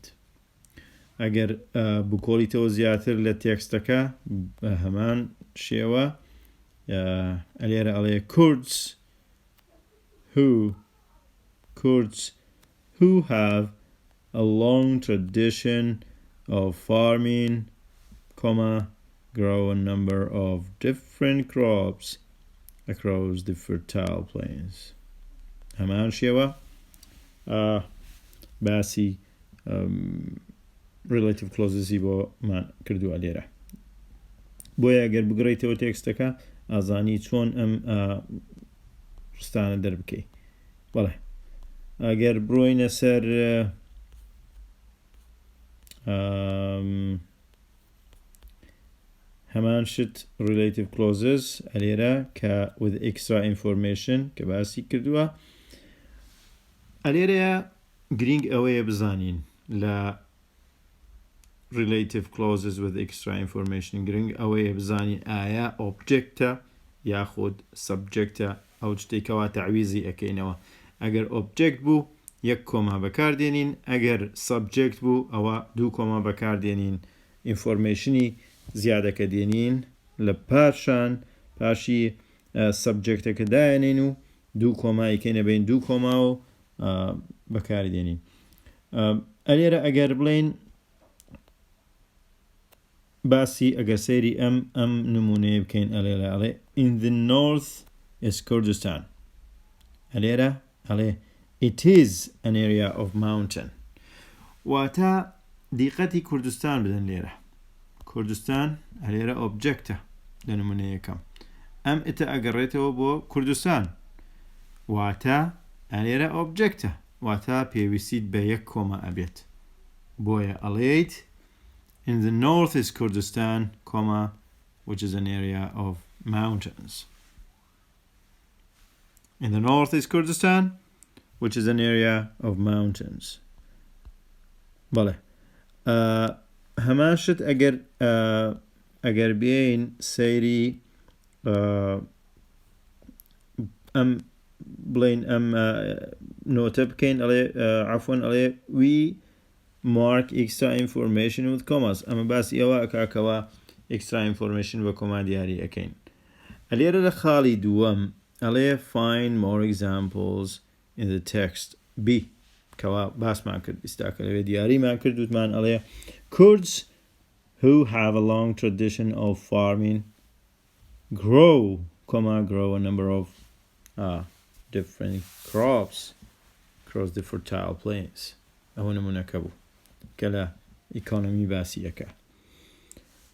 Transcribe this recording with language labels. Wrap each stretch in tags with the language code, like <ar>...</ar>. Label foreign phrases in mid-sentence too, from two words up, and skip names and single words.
<ckb>ئەگەر بکۆڵیتەوە زیاتر لە تێکستەکە بە هەمان شێوە ئەلێرە ئەڵێ</ckb> <en>Kurds who have a long tradition of farming, grow a number of different crops across the fertile plains.</en> <ckb>هەمان شێوە باسی</ckb> <en>relative clauses</en> <ckb>ی بۆمان کردووە لێرە. بۆیە ئەگەر بگڕیتەوە تێکستەکە ئازانی چۆن ئەم ڕستانە دەربکەی. بەڵێ ئەگەر بڕۆینە سەر هەمان شت</ckb> <en>relative clauses</en> <ckb>ئەلێرە کە</ckb> <en>with extra information</en> <ckb>کە باسی کردووە ئەلێرەیە گرنگ ئەوەیە بزانین لە</ckb> <en>relative clauses with extra information</en> <ckb>گرنگ ئەوەیە بزانین ئایا objectە یاخود subjectە ئەو شتێکەوە تعویزی ئەکەینەوە. ئەگەر object بوو یەک کۆما بەکاردێنین ئەگەر subject بوو ئەوە دوو کۆما بەکاردێنین informationi زیادەکە دێنین لە پاشی subjectەکە دایەنین و دوو کۆمایکەینە بین دوو کۆما و بەکاری دێنین. ئەلێرە ئەگەر بڵین باسی ئەگەر سەیری ئەم نمونەیە بکەین ئەلێرە ئەڵێ</ckb> <en>in the north is Kurdistan</en> <ckb>ئەلێرە ئەڵێ</ckb> <en>it is an area of mountain</en> <ckb>واتە دیقەتی کوردستان بدەن لێرە. کوردستان ئەلێرە ئۆبجەکتە لە نمونەیەکەم ئەم ئتە ئەگەڕێتەوە بۆ کوردستان واتە ئەلێرە ئۆبجەکتە واتە پێویستیت بە یەک کۆمە ئەبێت. بۆیە ئەڵێیت</ckb> <en>in the north is Kurdistan, which is an area of mountains. In the north is Kurdistan, which is an area of mountains.</en> <ckb>بەڵێ هەمان شت ئەگەر بێین سەیری ئەم بڵین ئەم نۆتە بکەین ئەڵێ عەفوەن ئەڵێ</ckb> <en>we mark extra information with commas</en> <ckb>ئەمە باسی ئەوە ئەکاکەوە</ckb> <en>extra information</en> <ckb>بە کۆما دیاری ئەکەین. ئەلێرە لە خاڵی دووەم ئەڵێ</ckb> <en>find more examples in the text B</en> <ckb>کەوا باسمان کرد ئێستاکە لەوێ دیاریمان کرد وتمان ئەڵێ</ckb> <en>Kurds who have a long tradition of farming grow a number of different crops across the fertile plains.</en> <ckb>ئەوە نمونەکە بوو کە لە ئیکۆنۆمی باسی ئەکا.</ckb>